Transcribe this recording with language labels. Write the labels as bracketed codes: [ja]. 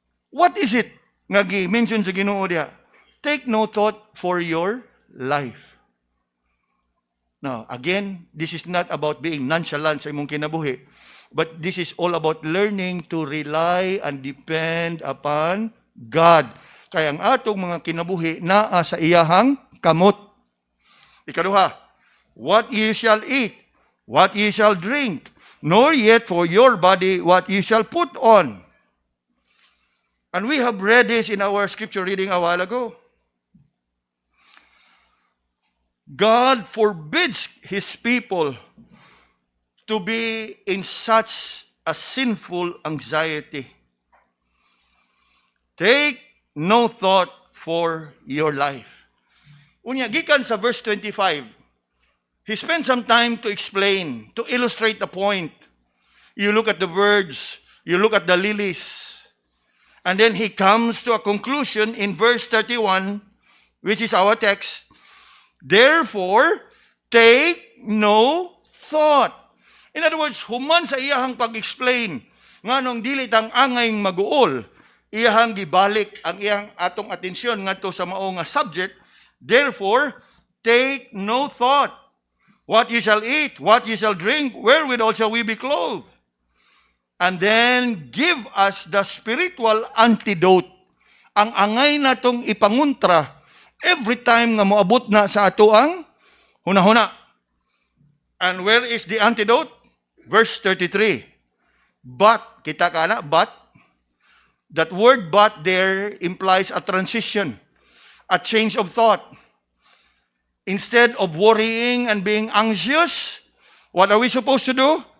[en] What is it [ceb] nga gi-mention sa Ginoo diha? [en] Take no thought for your life. Now, again, this is not about being nonchalant [ceb] sa imong kinabuhi, [en] but this is all about learning to rely and depend upon God. [ceb] Kaya ang atong mga kinabuhi naa sa iyahang kamot. Ikaduha, [en] what ye shall eat, what ye shall drink, nor yet for your body what ye shall put on. And we have read this in our scripture reading a while ago. God forbids His people to be in such a sinful anxiety. Take no thought for your life. [ceb] Unya, gikan sa [en] verse 25, he spent some time to explain, to illustrate the point. You look at the birds, you look at the lilies, and then he comes to a conclusion in verse 31, which is our text. Therefore, take no thought. In other words, [ceb] human sa iyahang pag-explain, nganong dili tang angayng maguol, iyahang gibalik ang iyang atong atensyon ngadto sa mao nga subject. [en] Therefore, take no thought. what ye shall eat, what ye shall drink, wherewithal shall we be clothed? And then give us the spiritual antidote. [ceb] Ang angay na tong ipanguntra [en] every time [ceb] nga moabot na sa ato ang hunahuna. [en] And where is the antidote? Verse 33. But, [ceb] kita ka na, [en] but, that word but there implies a transition, a change of thought. Instead of worrying and being anxious, what are we supposed to do?